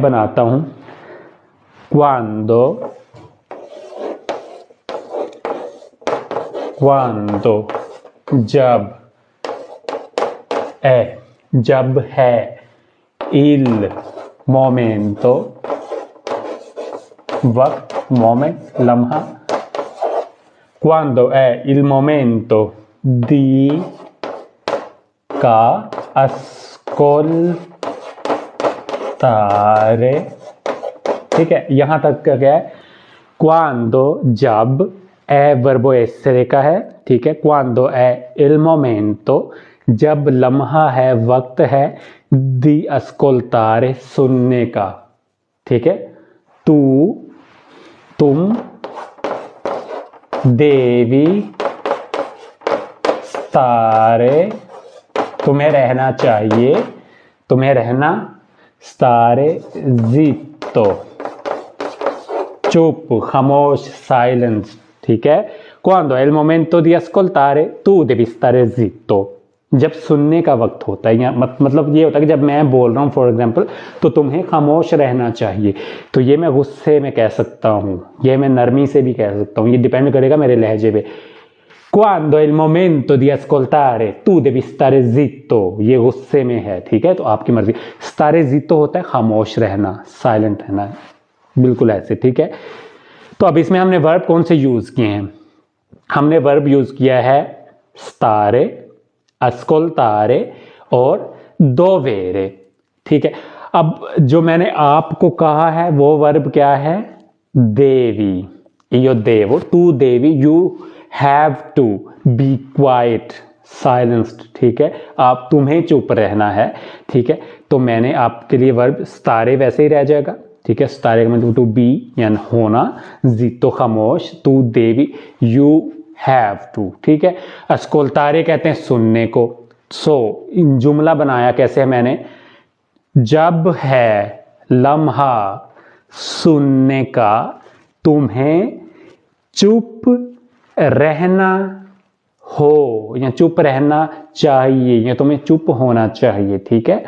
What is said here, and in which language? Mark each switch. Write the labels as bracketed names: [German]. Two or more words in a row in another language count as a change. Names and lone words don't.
[Urdu] بناتا ہوں quando جب ہے [Italian] il momento [Urdu] وقت مومنٹ لمحہ [Italian] quando è il momento di [Urdu] کا [Italian] ascoltare, [Urdu] ٹھیک ہے. یہاں تک کا کیا ہے، quando جب [Italian] è verbo essere [Urdu] کا ہے، ٹھیک ہے. [Italian] quando è il momento [Urdu] جب لمحہ ہے وقت ہے, [Italian] di ascoltare [Urdu] سننے کا، ٹھیک ہے. [Italian] tu devi stare [Urdu] تمہیں رہنا چاہیے، تمہیں رہنا [Italian] stare zitto [Urdu] چپ، خاموش، سائلنس، ٹھیک ہے. [Italian] quando è il momento di ascoltare tu devi stare zitto [Urdu] جب سننے کا وقت ہوتا ہے، یا مطلب یہ ہوتا ہے کہ جب میں بول رہا ہوں [English] for example, [Urdu] تو تمہیں خاموش رہنا چاہیے. تو یہ میں غصے میں کہہ سکتا ہوں، یہ میں نرمی سے بھی کہہ سکتا ہوں، یہ ڈیپینڈ کرے گا میرے لہجے پہ. [Italian] quando è il momento di ascoltare tu devi stare zitto [Urdu] یہ غصے میں ہے، ٹھیک ہے۔ تو آپ کی مرضی. [Italian] stare zitto [Urdu] ہوتا ہے خاموش رہنا، سائلنٹ رہنا، بالکل ایسے، ٹھیک ہے. تو اب اس میں ہم نے ورب کون سے یوز کیے ہیں، ہم نے ورب یوز کیا ہے [Italian] stare, ascoltare [Urdu] اور dovere، ٹھیک ہے. اب جو میں نے آپ کو کہا ہے وہ ورب کیا ہے, देवी, [Italian] io devo, tu devi, [English] you have to be quiet, silenced, [Urdu] ٹھیک ہے. آپ تمہیں چپ رہنا ہے، ٹھیک ہے. تو میں نے آپ کے لیے ورب stare ویسے ہی رہ جائے گا، ٹھیک ہے. stare کا مطلب [English] to be [Urdu] یعنی ہونا, [Italian] zitto खामोश, tu devi, [English] you have to, [Urdu] ٹھیک ہے. ascoltare کہتے ہیں سننے کو. جملہ بنایا کیسے ہے میں نے، جب ہے لمحہ سننے کا تمہیں چپ رہنا ہو، یا چپ رہنا چاہیے، یا تمہیں چپ ہونا چاہیے، ٹھیک ہے.